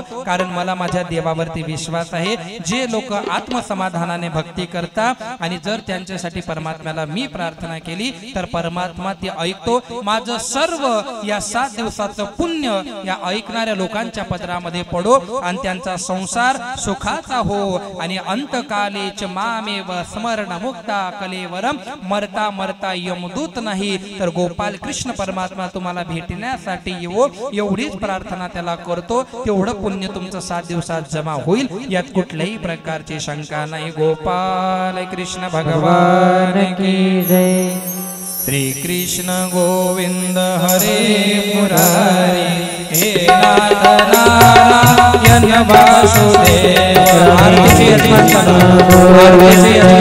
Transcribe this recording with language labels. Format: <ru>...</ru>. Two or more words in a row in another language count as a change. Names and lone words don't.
<mr>कारण मला माझ्या देवावरती विश्वास आहे, जे लोक आत्मसमाधानाने भक्ती करतात आणि जर त्यांच्यासाठी परमात्म्याला मी प्रार्थना केली तर परमात्मा ते ऐकतो। माझं सर्व या 7 दिवसाचं पुण्य या ऐकणाऱ्या लोकांच्या पदरामध्ये पडो आणि त्यांचा संसार सुखाचा हो।</mr> <sa>आणि अंतकालेच मामेव स्मरण मुक्ता कलेवरम,</sa> <mr>मरता मरता यमदूत नाही तर गोपाल कृष्ण परमात्मा तुम्हाला भेटण्यासाठी येवो, एवढीच प्रार्थना त्याला करतो। तेवढं पुण्य तुमचं 7 दिवसात जमा होईल, यात कुठल्याही प्रकारची शंका नाही।</mr> <hi>गोपाल कृष्ण भगवान की जय।</hi> <sa>श्री कृष्ण गोविंद हरे मुरारी, हे नाथ नारायण वासुदेव।</sa>